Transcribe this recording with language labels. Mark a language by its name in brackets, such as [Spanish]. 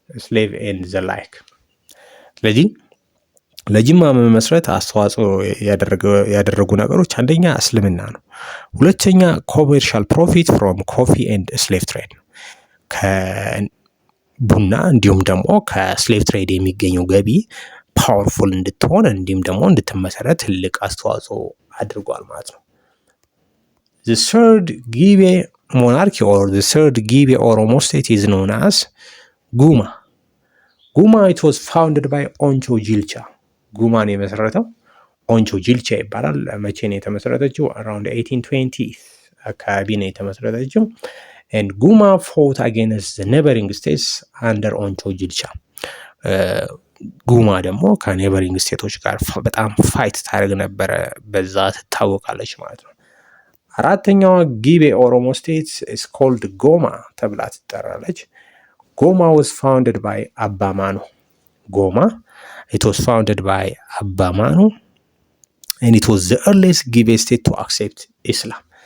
[English] ስሌቭ ኤንድ ዘ ላይክ። [Amharic] ስለዚህ ለጅማ መመስረት አስተዋጽኦ ያደረጉ ነገሮች አንደኛ እስልምና ነው። ሁለተኛ [English] ኮሜርሻል ፕሮፊት ፍሮም ኮፊ ኤንድ ስሌቭ ትሬድ [Amharic] ነው። ከቡና እንዲሁም ደግሞ ከስሌቭ ትሬድ የሚገኘው ገቢ ፓወርፉል እንድትሆን እንዲሁም ደግሞ እንድትመሰረት ትልቅ አስተዋጽኦ አድርጓል ማለት ነው። [English] The third Gibe monarchy or the third Gibe Oromo state is known as Guma. Guma, it was founded by Oncho Jilcha. [Amharic] ጉማን የመሰረተው ኦንቾ ጂልቻ ይባላል። መቼ ነው የተመሰረተችው? አራውንድ 1820 አካባቢ ነው የተመሰረተችው። [English] and ጉማ fought against the neighboring states under ኦንቾ ጂልቻ። [Amharic] ጉማ ደግሞ ከኔበሪንግ ስቴቶች ጋር በጣም ፋይት ታደርግ ነበረ፣ በዛ ትታወቃለች ማለት ነው። አራተኛዋ ጊቤ ኦሮሞ ስቴት [English] is called [Amharic] ጎማ ተብላ ትጠራለች። ጎማ [English] was founded by [Amharic] አባማኖ። ጎማ [English] it was founded by አባማኖ and it was the earliest Gibe state to accept Islam.